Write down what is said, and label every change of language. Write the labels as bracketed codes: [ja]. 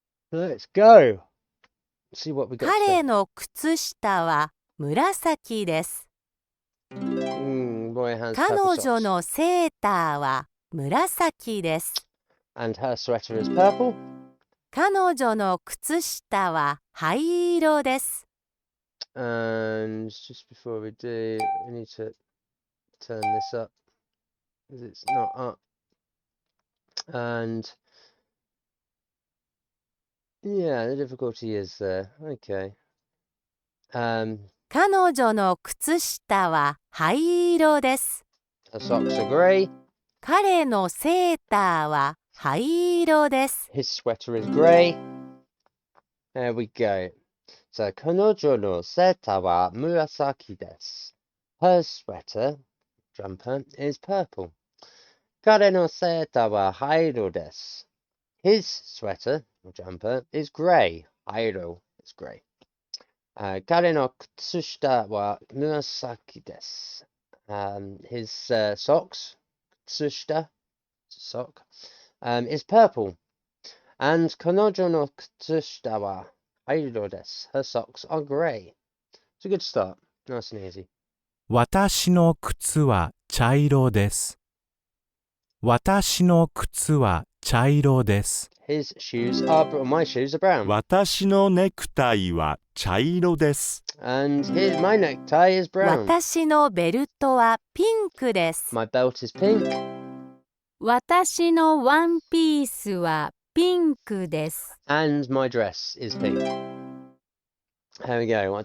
[en] Let's go. Let's see what we got today. [ja] 彼の靴下は紫です。 [en] Boy has [ja] 彼 [en] purple [ja] 女 [en] socks. [ja] のセーターは紫です。 [en] And her sweater is purple. [ja] 彼女の靴下は灰色です。 [en] And just before we do, we need to turn this up because it's not up. And yeah, the difficulty is there. Okay. [ja] 彼女の靴下は灰色です。 [en] Her socks are grey. [ja] 彼のセーターは灰色です。 [en] His sweater is grey. There we go. [ja] So, 彼女のセーターは紫です。 [en] Her sweater, jumper, is purple. [ja] 彼のセーターは灰色です。 [en] His sweater, or jumper, is grey. [ja] 灰色 [en] is grey. [ja] 彼の靴下は紫です。 [en] His socks, 靴下, sock, is purple. [ja] And 彼女の靴下は灰色です。 [en] Her socks are grey. It's a good start. Nice and easy. [ja] 私の靴は茶色です。私の靴は茶色です。 [en] His shoes are, or my shoes are brown. [ja] 私のネクタイは茶色です。 [en] And my necktie is brown. [ja] 私のベルトはピンクです。 [en] My belt is pink. [ja] 私のワンピースはピンクです。 [en] And my dress is pink. Here we go.